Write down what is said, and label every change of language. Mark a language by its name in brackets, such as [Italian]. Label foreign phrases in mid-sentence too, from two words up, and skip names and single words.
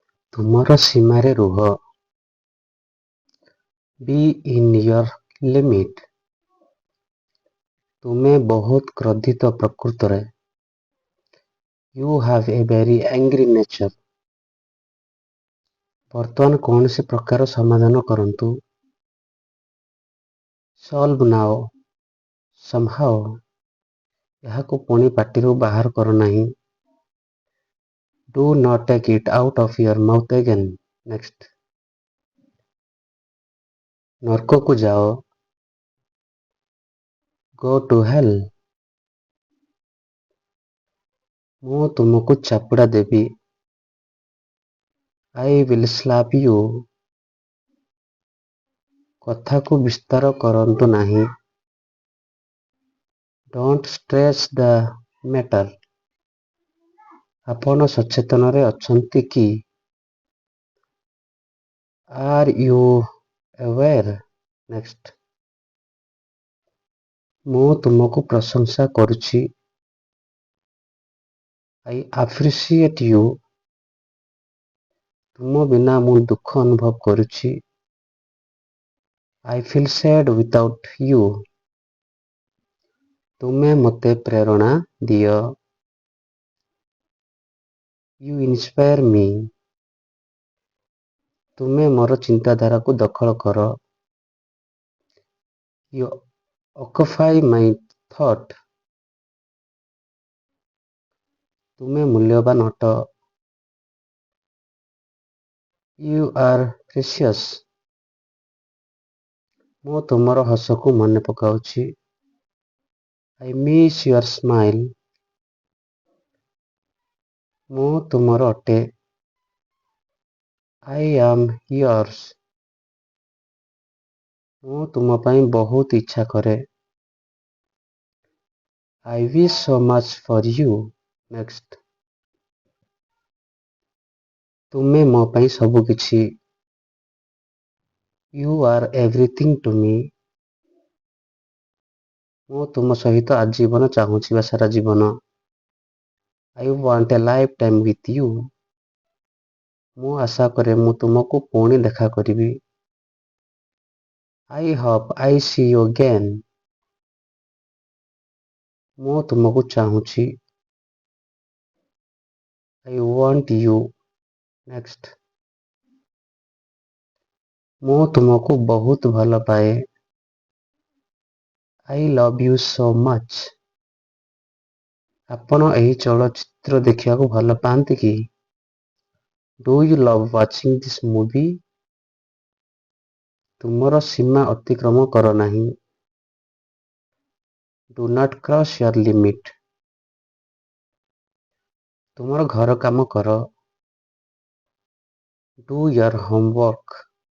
[Odia] ତୁମର ସୀମାରେ ରୁହ। [English] Be in your limit। [Odia] ତୁମେ ବହୁତ କ୍ରୋଧିତ ପ୍ରକୃତରେ। [English] You have a very angry nature। [Odia] ବର୍ତ୍ତମାନ କୌଣସି ପ୍ରକାର ସମାଧାନ କରନ୍ତୁ। [English] Solve now somehow। [Odia] ଏହାକୁ ପୁଣି ପାଟିରୁ ବାହାର କର ନାହିଁ। [English] Do not take it out of your mouth again next। [Odia] ନର୍କକୁ ଯାଅ। [English] Go to hell। [Odia] ମୁଁ ତୁମକୁ ଚାପୁଡ଼ା ଦେବି। [English] I will slap you। [Odia] କଥାକୁ ବିସ୍ତାର କରନ୍ତୁ ନାହିଁ। [English] Don't stress the matter। [Odia] ଆପଣ ସଚେତନରେ ଅଛନ୍ତି କି? [English] Are you aware next। [Odia] ମୁଁ ତୁମକୁ ପ୍ରଶଂସା କରୁଛି। [English] I appreciate you। [Odia] ତୁମ ବିନା ମୁଁ ଦୁଃଖ ଅନୁଭବ କରୁଛି। [English] I feel sad without you। [Odia] ତୁମେ ମୋତେ ପ୍ରେରଣା ଦିଅ। [English] You inspire me। [Odia] ତୁମେ ମୋର ଚିନ୍ତାଧାରାକୁ ଦଖଲ କର। [English] You occupy my thought। [Odia] ତୁମେ ମୂଲ୍ୟବାନ ଅଟ। [English] You are precious। [Odia] ମୁଁ ତୁମର ହସକୁ ମନେ ପକାଉଛି। [English] I miss your smile। [Odia] ମୁଁ ତୁମର ଅଟେ। [English] I am yours। [Odia] ମୁଁ ତୁମ ପାଇଁ ବହୁତ ଇଚ୍ଛା କରେ। [English] I wish so much for you next। [Odia] ତୁମେ ମୋ ପାଇଁ ସବୁ କିଛି। [English] You are everything to me। [Odia] ମୁଁ ତୁମ ସହିତ ଆଜୀବନ ଚାହୁଁଛି ବା ସାରା ଜୀବନ। [English] I want a lifetime with you। [Odia] ମୁଁ ଆଶା କରେ ମୁଁ ତୁମକୁ ପୁଣି ଦେଖା କରିବି। [English] I hope I see you again। [Odia] ମୁଁ ତୁମକୁ ଚାହୁଁଛି। [English] I want you next। [Odia] ମୁଁ ତୁମକୁ ବହୁତ ଭଲ ପାଏ। [English] I love you so much। [Odia] ଆପଣ ଏହି ଚଳଚ୍ଚିତ୍ର ଦେଖିବାକୁ ଭଲ ପାଆନ୍ତି କି? [English] Do you love watching this movie? [Odia] ତୁମର ସୀମା ଅତିକ୍ରମ କର ନାହିଁ। [English] Do not cross your limit। [Odia] ତୁମର ଘର କାମ କର। [English] Do your homework।